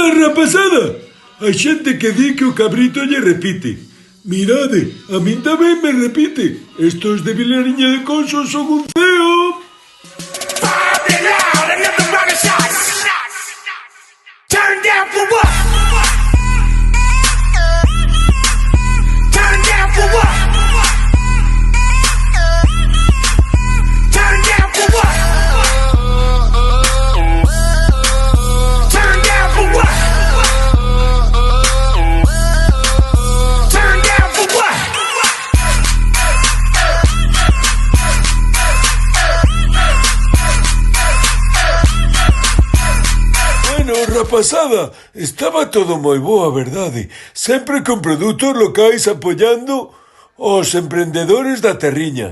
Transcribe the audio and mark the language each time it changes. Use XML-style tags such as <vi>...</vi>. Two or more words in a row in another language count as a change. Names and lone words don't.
<gl>rapazada, hai xente que di que o cabrito lle repite. Mirade, a min tamén me repite. Estos de Vilariña de Conso son un ceo.</gl> <en>Turn down for what? Turn down for what? Turn down for what? Turn down for what? Turn down for what?</en> <gl>Bueno, rapazada, estaba todo moi boa, verdade? Sempre con produtos locais apoiando os emprendedores da terriña.</gl>